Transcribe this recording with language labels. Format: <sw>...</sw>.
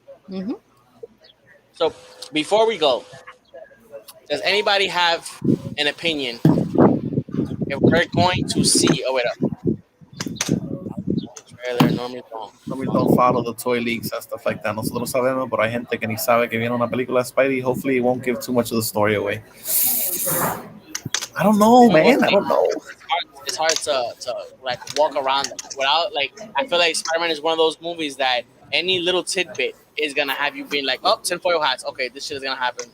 <en>Mm-hmm. So before we go, does anybody have an opinion if we're going to see? Oh wait up. Trailer normally don't follow the toy leaks and stuff like that.</en> <es>Nosotros sabemos, pero hay gente que ni sabe que viene una película de Spidey.</es> <en>Hopefully, it won't give too much of the story away. I don't know, man. I don't know. It's hard to like walk around without like. I feel like Spider-Man is one of those movies that any little tidbit is gonna have you being like, oh, tinfoil hats. Okay, this shit is gonna happen.</en>